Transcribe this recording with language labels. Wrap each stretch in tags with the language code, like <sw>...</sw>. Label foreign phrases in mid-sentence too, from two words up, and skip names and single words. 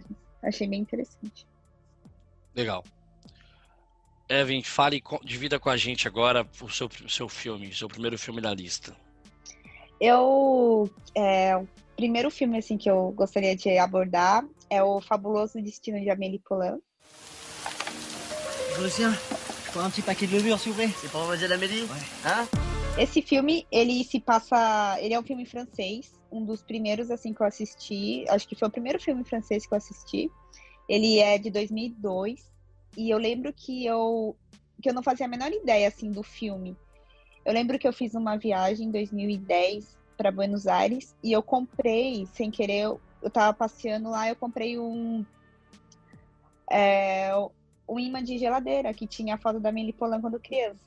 <pt>Achei bem interessante. Legal. Evan, divida com a gente agora o seu filme, seu primeiro filme da lista. O primeiro filme, assim, que eu gostaria de abordar é O Fabuloso Destino de Amélie Poulain.</pt> <fr>Lucien, pour un petit paquet de levure, s'il vous plaît. C'est pour Mademoiselle Amélie? Ouais. Hein?</fr> <pt>Esse filme, ele é um filme francês, um dos primeiros, assim, que eu assisti. Acho que foi o primeiro filme francês que eu assisti. Ele é de 2002. E eu lembro que eu não fazia a menor ideia, assim, do filme. Eu lembro que eu fiz uma viagem em 2010 para Buenos Aires e eu comprei, sem querer, eu tava passeando lá, eu comprei um imã de geladeira que tinha a foto da Amélie Poulain quando criança.</pt>